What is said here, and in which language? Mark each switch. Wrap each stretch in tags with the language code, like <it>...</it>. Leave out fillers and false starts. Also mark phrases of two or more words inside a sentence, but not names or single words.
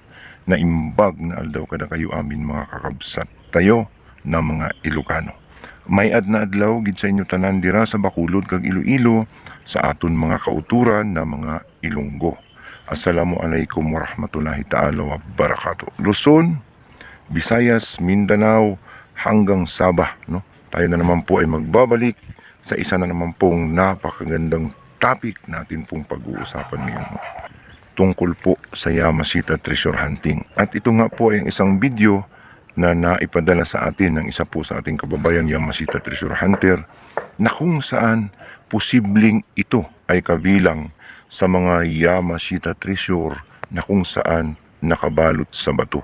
<ilo>Naimbag na aldaw kada kayo amin mga kakabsat tayo na mga Ilocano.</ilo> <hil>May na adlaw gid sa inyo tanan dira sa Bacolod kag Iloilo sa aton mga kauturan na mga Ilonggo.</hil> <ar>السلام عليكم ورحمة الله تعالى وبركاته.</ar> <tl>Luzon, Visayas, Mindanao hanggang Sabah, no? Tayo na naman po ay magbabalik sa isa na naman pong napakagandang topic natin pong pag-uusapan ngayon. Tungkol po sa Yamashita Treasure Hunting. At ito nga po ay isang video na naipadala sa atin ng isa po sa ating kababayan Yamashita Treasure Hunter na kung saan posibleng ito ay kabilang sa mga Yamashita Treasure na kung saan nakabalot sa bato.</tl>